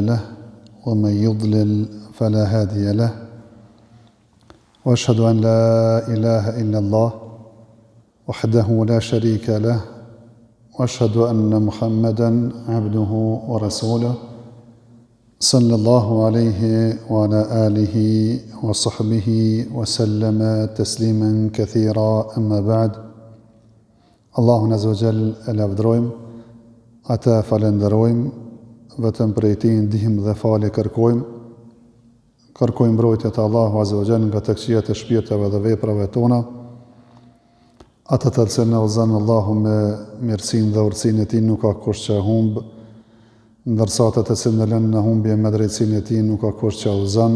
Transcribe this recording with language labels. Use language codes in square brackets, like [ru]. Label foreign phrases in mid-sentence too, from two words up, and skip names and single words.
[ar] له ومن يضلل فلا هادي له وأشهد أن لا إله إلا الله وحده لا شريك له وأشهد أن محمدًا عبده ورسوله صلى الله عليه وعلى آله وصحبه وسلم تسليما كثيرا أما بعد. [sq] Allahun [ar] عز وجل [sq] e lavdrojmë, ata falenderojmë, vetëm prej tij ndihmë dhe falje kërkojmë. Kërkojmë mbrojtje të Allahu [ar] عز وجل [sq] nga të këqijat e shpirtave dhe veprave tona. Ata të cilën e udhëzon Allahu me mirësinë dhe urtësinë e tij nuk ka kush që humb, ndërsa ata të cilën e lënë në humbje me drejtsinë e tij nuk ka kush që udhëzon.